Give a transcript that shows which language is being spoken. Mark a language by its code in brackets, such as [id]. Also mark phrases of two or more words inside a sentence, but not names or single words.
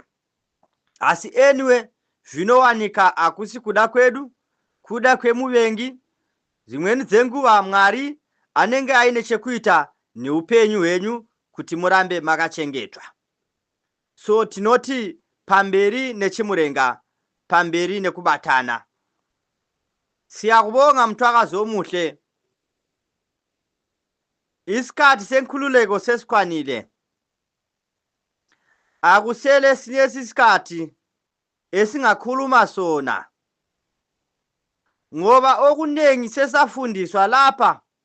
[sn] Asi anyway, zvinowanika hakusi kuda kwedu, kuda kwemuvengi. Dzimweni dzenguva Mwari anenge aine chekuita neupenyu hwenyu kuti murambe makachengetwa. So tinoti pamberi nechimurenga, pamberi nekubatana. [nd] Siyakubonga mthwakazomuhle. Isikhathi senkhululeko sesikwanile. Akusele sinesi isikhathi esingakhuluma sona, ngoba okunengi sesafundiswa lapha.